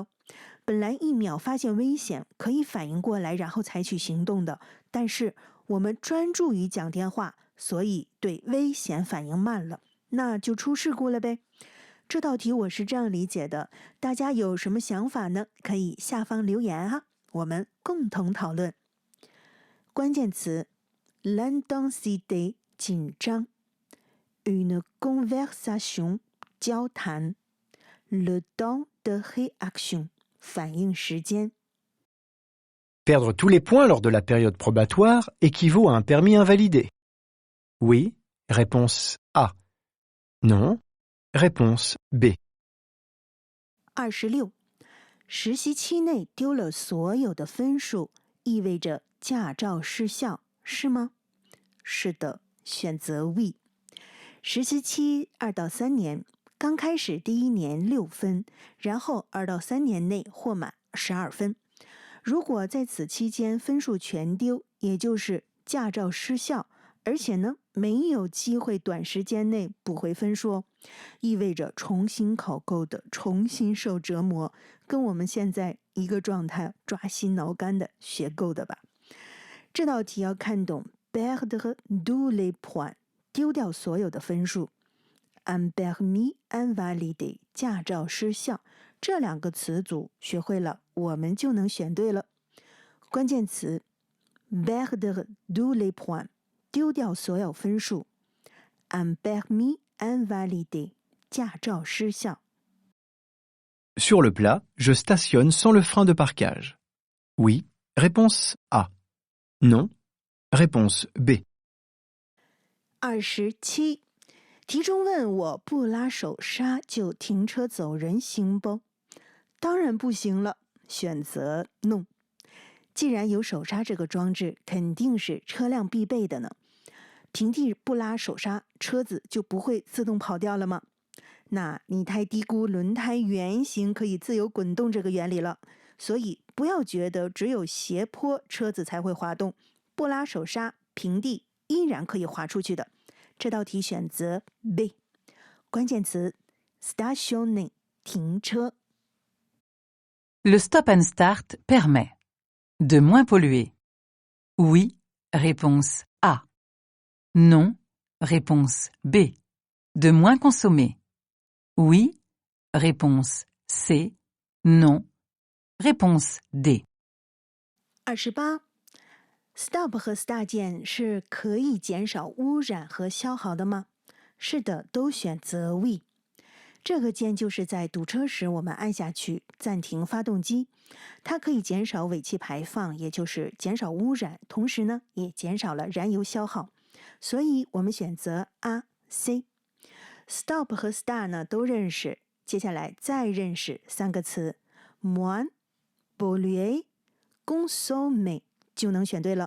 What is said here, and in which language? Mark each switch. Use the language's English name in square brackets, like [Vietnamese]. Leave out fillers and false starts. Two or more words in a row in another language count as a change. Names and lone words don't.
[Chinese] 本来1秒发现危险，可以反应过来，然后采取行动的，但是我们专注于讲电话，所以对危险反应慢了。那就出事故了呗。这道题我是这样理解的，大家有什么想法呢？可以下方留言哈，我们共同讨论。关键词 l'intensité 紧张 [French] une conversation [Chinese] 交谈 [French] le temps de réaction [Chinese] 反应时间。 [French] Perdre tous les points lors de la période probatoire équivaut à un permis invalidé. Oui, réponse A. Non, réponse B. 26. [Chinese] 实习期内丢了所有的分数，意味着驾照失效，是吗？是的，选择 V。实习期2到3年，刚开始第1年6分，然后2到3年内获满12分。如果在此期间分数全丢，也就是驾照失效，而且呢没有机会短时间内补回分数哦，意味着重新考够的，重新受折磨，跟我们现在一个状态，抓心挠肝的学够的吧。这道题要看懂 [French] perdre tous les points [Chinese] 丢掉所有的分数， [French] un permis invalidé [Chinese] 驾照失效，这2个词组学会了，我们就能选对了。关键词 [French] perdre tous les points [Chinese] 丢掉所有分数， [French] un permis invalidé [Chinese] 驾照失效。 [French] Sur le plat, je stationne sans le frein de parquage. Oui, réponse A. Non, réponse B. 27. [Chinese] 题中问我不拉手刹就停车走人行不？当然不行了，选择 No。既然有手刹这个装置，肯定是车辆必备的呢。平地不拉手刹，车子就不会自动跑掉了吗？那你太低估轮胎圆形可以自由滚动这个原理了。所以不要觉得只有斜坡车子才会滑动，不拉手刹，平地依然可以滑出去的。这道题选择 B。 关键词 stationner 停车。 [French] Le stop and start permet de moins polluer. Oui, réponse A. Non, réponse B. De moins consommer. Oui, réponse C. Non, réponse D. [Chinese] 28. Stop 和 Start 键是可以减少污染和消耗的吗？是的，都选择 We。这个键就是在堵车时我们按下去暂停发动机，它可以减少尾气排放，也就是减少污染，同时呢也减少了燃油消耗，所以我们选择 A、C。 Stop 和 Start 呢都认识，接下来再认识3个词 [French] moins polluer consommer [Chinese] 就能选对了。